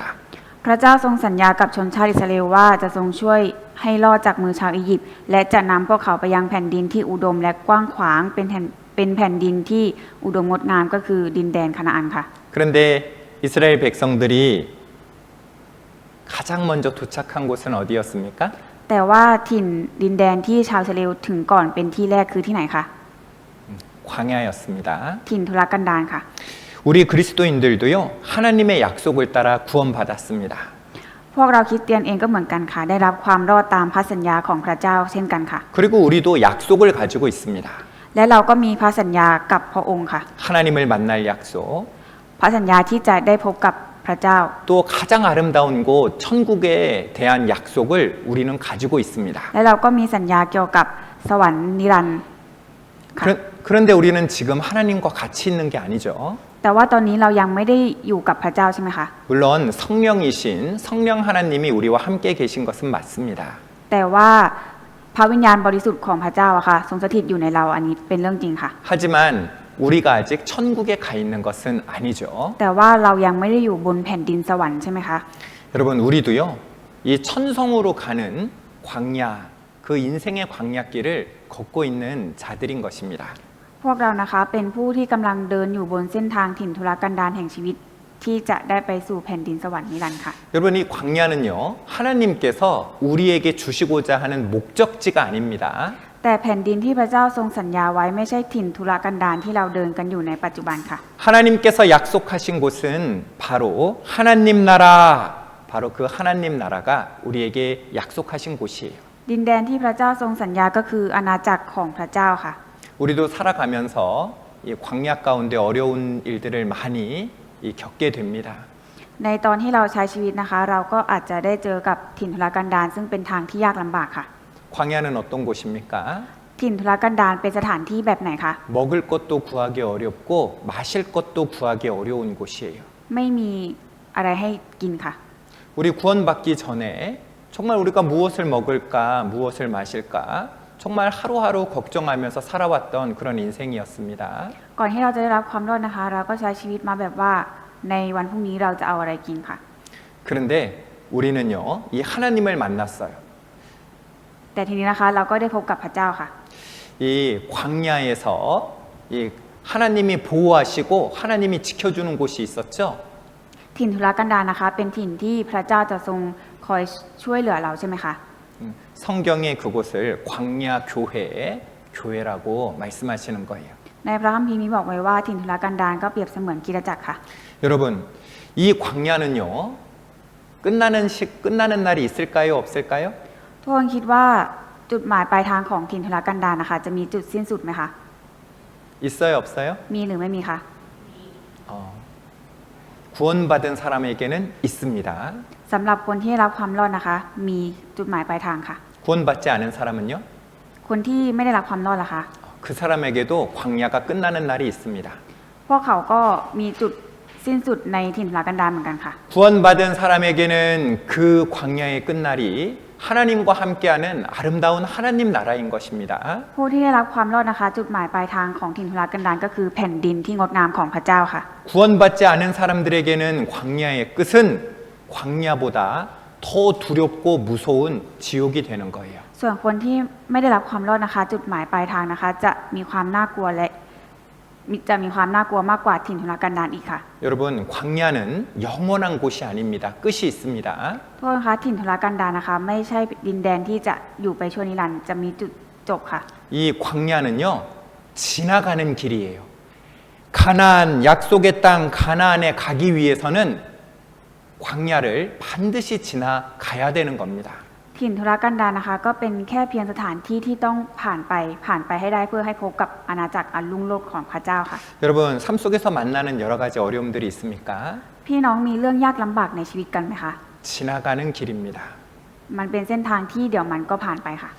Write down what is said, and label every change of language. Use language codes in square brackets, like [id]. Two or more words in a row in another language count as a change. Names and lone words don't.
[th] พระเจ้าทรงสัญญากับชนชาติอิสราเอลว่าจะทรงช่วยให้รอดจากมือชาวอียิปต์และจะนำพวกเขาไปยังแผ่นดินที่อุดมและกว้างขวางเป็นแผ่นดินที่อุดมงดงามก็คือดินแดนคานาอันค่ะ [ko] 그런데 이스라엘 백성들이 가장 먼저 도착한 곳은 어디였습니까? [th] แต่ว่าถิ่นดินแดนที่ชาวอิสราเอลถึงก่อนเป็นที่แรกคือที่ไหนคะ [ko] 광야였습니다. [th] ถิ่นทุรกันดารค่ะ [ko] 우리 그리스도인들도요, 하나님의 약속을 따라 구원받았습니다. [th] พวกเราคริสเตียนเองก็เหมือนกันค่ะได้รับความรอดตามพระสัญญาของพระเจ้าเช่นกันค่ะ [ko] 그리고 우리도 약속을 가지고 있습니다. [th] และเราก็มีพระสัญญากับพระองค์ค่ะ [ko] 하나님을 만날 약속, [th] พระสัญญาที่จะได้พบกับพระเจ้า [ko] 또 가장 아름다운 곳 천국에 대한 약속을 우리는 가지고 있습니다. [th] และเราก็มีสัญญาเกี่ยวกับสวรรค์นิรันดร์ค่ะ [ko] 그런데 우리는 지금 하나님과 같이 있는 게 아니죠. [th] แต่ว่าตอนนี้เรายังไม่ได้อยู่กับพระเจ้าใช่ไหมคะ [ko] 물론 성령이신 성령 하나님이 우리와 함께 계신 것은 맞습니다. [th] แต่ว่าพระวิญญาณบริสุทธิ์ของพระเจ้าอะค่ะทรงสถิตอยู่ในเราอันนี้เป็นเรื่องจริงค่ะ [ko] 하지만 우리가 아직 천국에 가 있는 것은 아니죠. [th] แต่ว่าเรายังไม่ได้อยู่บนแผ่นดินสวรรค์ใช่ไหมคะ [ko] 여러분 우리도요. 이 천성으로 가는 광야, 그 인생의 광야길을 걷고 있는 자들인 것입니다. [th] พวกเรานะคะเป็นผู้ที่กำลังเดินอยู่บนเส้นทางถิ่นทุรกันดารแห่งชีวิตที่จะได้ไปสู่แผ่นดินสวรรค์นิรันดร์ค่ะ [ko] 여러분 이 광야는요. 하나님께서 우리에게 주시고자 하는 목적지가 아닙니다. [th] แต่แผ่นดินที่พระเจ้าทรงสัญญาไว้ไม่ใช่ถิ่นทุรกันดารที่เราเดินกันอยู่ในปัจจุบันค่ะ [ko] 하나님께서 약속하신 곳은 바로 하나님 나라, 바로 그 하나님 나라가 우리에게 약속하신 곳이에요. [th] ดินแดนที่พระเจ้าทรงสัญญาก็คืออาณาจักรของพระเจ้าค่ะ [ko] 우리도 살아가면서 이 광야 가운데 어려운 일들을 많이 겪게 됩니다. [th] ในตอนที่เราใช้ชีวิตนะคะ เราก็อาจจะได้เจอกับถิ่นทุรกันดารซึ่งเป็นทางที่ยากลำบากค่ะ [ko] 광야는 어떤 곳입니까? [th] ถิ่นทุรกันดารเป็นสถานที่แบบไหนคะ [ko] 먹을 것도 구하기 어렵고 마실 것도 구하기 어려운 곳이에요. [th] ไม่มีอะไรให้กินค่ะ [ko] 우리 구원받기 전에 정말 우리가 무엇을 먹을까, 무엇을 마실까 정말 하루하루 걱정하면서 살아왔던 그런 인생이었습니다. [th] ก่อนที่เราจะได้รับความรอดนะคะ เราก็ใช้ชีวิตมาแบบว่าในวันพรุ่งนี้เราจะเอาอะไรกินค่ะ [ko] 그런데 우리는요, 이 하나님을 만났어요. [th] แต่ทีนี้นะคะเราก็ได้พบกับพระเจ้าค่ะ [ko] 이 광야에서 이 하나님이 보호하시고 하나님이 지켜주는 곳이 있었죠. [th] ถิ่นทุรกันดารนะคะ เป็นถิ่นที่พระเจ้าจะทรงคอยช่วยเหลือเราใช่ไหมคะ [ko] 성경에 그곳을 광야 교회라고 말씀하시는 거예요. [th] ในพระคัมภีร์มีบอกไว้ว่าถิ่นทุรกันดารก็เปรียบเสมือนคริสตจักรค่ะ [ko] 여러분, 이 광야는요. 끝나는 날이 있을까요, 없을까요? [th] ทุกคนคิดว่าจุดหมายปลายทางของถิ่นทุรกันดารนะคะ จะมีจุดสิ้นสุดไหมคะ [ko] 있어요, 없어요? [th] มีหรือไม่มีคะ [ko] 구원받은 사람에게는 있습니다. [th] สำหรับคนที่ได้รับความรอดนะคะ มีจุดหมายปลายทางค่ะ [ko] 구원받지 않은 사람은요? [th] คนที่ไม่ได้รับความรอดล่ะคะ [ko] 그 사람에게도 광야가 끝나는 날이 있습니다. [th] พวกเขาก็มีจุดสิ้นสุดในถิ่นทุรกันดารเหมือนกันค่ะ [ko] 구원받은 사람에게는 그 광야의 끝날이 하나님과 함께하는 아름다운 하나님 나라인 것입니다. [th] ผู้ที่ได้รับความรอดนะคะ จุดหมายปลายทางของถิ่นทุรกันดารก็คือแผ่นดินที่งดงามของพระเจ้าค่ะ [ko] 구원받지 않은 사람들에게는 광야의 끝은 광야보다 더 두렵고 무서운 지옥이 되는 거예요. [th] ส่วนคนที่ไม่ได้รับความรอดนะคะ จุดหมายปลายทางนะคะ จะมีความน่ากลัวและจะมีความน่ากลัวมากกว่าถิ่นทุรกันดารอีกค่ะ [ko] 여러분, 광야는 영원한 곳이 아닙니다. 끝이 있습니다. [th] ทุกคนคะถิ่นทุรกันดารนะคะ ไม่ใช่ดินแดนที่จะอยู่ไปชั่วนิรันดร์จะมีจุดจบค่ะ [ko] 이 광야는요, 지나가는 길이에요. 가나안, 약속의 땅 가나안에 가기 위해서는 광야를 반드시 지나가야 되는 겁니다. [th] ถิ่นทุรกันดารนะคะ ก็เป็นแค่เพียงสถานที่ที่ต้องผ่านไปให้ได้เพื่อให้พบกับอาณาจักรอันรุ่งโรจน์ของพระเจ้าค่ะ [ko] 여러분, 삶 속에서 만나는 여러 가지 어려움들이 있습니까? [th] พี่น้องมีเรื่องยากลำบากในชีวิตกันไหมคะ [ko] 지나가는 길입니다. [th] มันเป็นเส้นทางที่เดี๋ยวมันก็ผ่านไปค่ะ